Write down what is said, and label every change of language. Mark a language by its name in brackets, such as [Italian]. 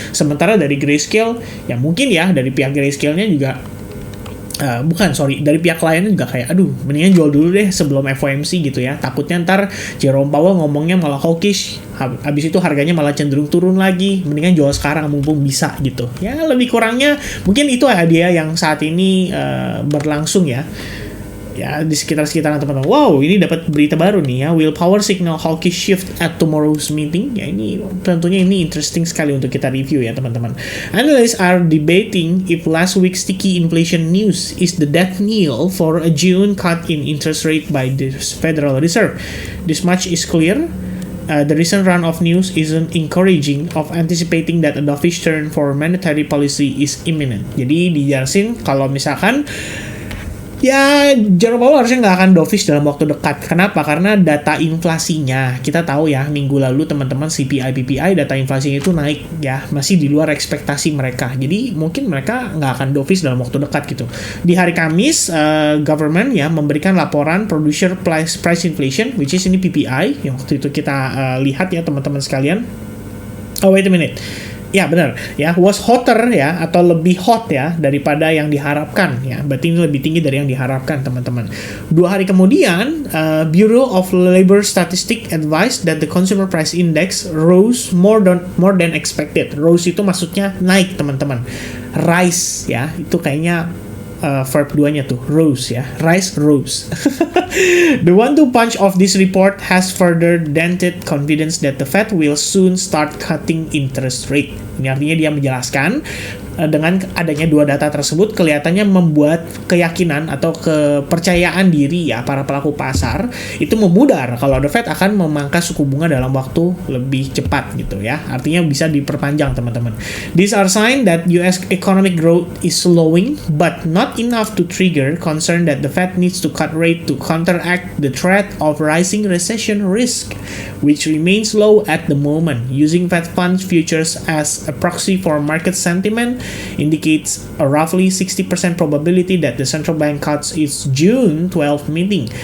[Indonesian] Sementara dari Grayscale, ya mungkin ya dari pihak Grayscale-nya juga dari pihak kliennya juga kayak aduh mendingan jual dulu deh sebelum FOMC gitu ya, takutnya ntar Jerome Powell ngomongnya malah hawkish, habis itu harganya malah cenderung turun lagi, mendingan jual sekarang mumpung bisa gitu ya. Lebih kurangnya mungkin itu hadiah yang saat ini berlangsung ya di sekitar-sekitaran teman-teman. Wow, ini dapat berita baru nih ya, [English] will power signal hawkish shift at tomorrow's meeting [Indonesian] ya. Ini tentunya ini interesting sekali untuk kita review ya teman-teman. [English] Analysts are debating if last week's sticky inflation news is the death knell for a June cut in interest rate by the Federal Reserve. This much is clear. The recent run of news isn't encouraging of anticipating that a dovish turn for monetary policy is imminent. [Indonesian] Jadi dijelasin kalau misalkan ya Jerome Powell harusnya nggak akan dovish dalam waktu dekat. Kenapa? Karena data inflasinya, kita tahu ya minggu lalu teman-teman CPI, PPI, data inflasinya itu naik ya, masih di luar ekspektasi mereka. Jadi mungkin mereka nggak akan dovish dalam waktu dekat gitu. Di hari Kamis, government ya memberikan laporan producer price inflation, which is ini PPI, yang waktu itu kita lihat ya teman-teman sekalian. [English] Oh wait a minute. [Indonesian] Ya benar ya, [English] was hotter [Indonesian] ya, atau lebih hot ya daripada yang diharapkan ya. Berarti ini lebih tinggi dari yang diharapkan teman-teman. 2 hari kemudian, [English] Bureau of Labor Statistics advised that the consumer price index rose more than expected. [Indonesian] Rose itu maksudnya naik teman-teman. Rise ya, itu kayaknya verb 2-nya tuh, rose ya, rise, rose. [English] The one-two punch of this report has further dented confidence that the Fed will soon start cutting interest rate. [Indonesian] Ini artinya dia menjelaskan dengan adanya dua data tersebut kelihatannya membuat keyakinan atau kepercayaan diri ya para pelaku pasar itu memudar kalau The Fed akan memangkas suku bunga dalam waktu lebih cepat gitu ya. Artinya bisa diperpanjang teman-teman. [English] These are signs that US economic growth is slowing but not enough to trigger concern that the Fed needs to cut rate to counteract the threat of rising recession risk, which remains low at the moment. Using Fed funds futures as a proxy for market sentiment indicates a roughly 60% probability that the central bank cuts its June 12 meeting.